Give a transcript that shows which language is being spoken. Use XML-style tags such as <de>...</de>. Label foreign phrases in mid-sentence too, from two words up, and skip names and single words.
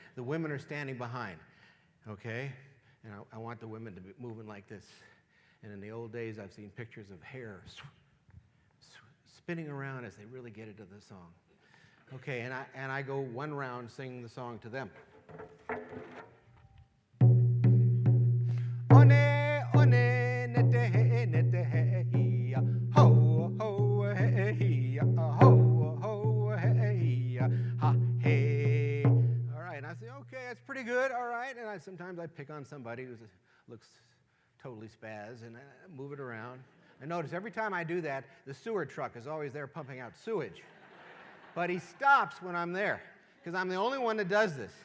<en>The women are standing behind, okay? And I want the women to be moving like this. And in the old days, I've seen pictures of hair spinning around as they really get into the song. Okay, and I go one round singing the song to them. One, nete, he, ho, ho, he, ho, ho, he, ha, hey. All right, and I say, okay, that's pretty good, all right. And sometimes I pick on somebody who looks totally spaz, and I move it around. I notice every time I do that, the sewer truck is always there pumping out sewage. But he stops when I'm there, because I'm the only one that does this.</en>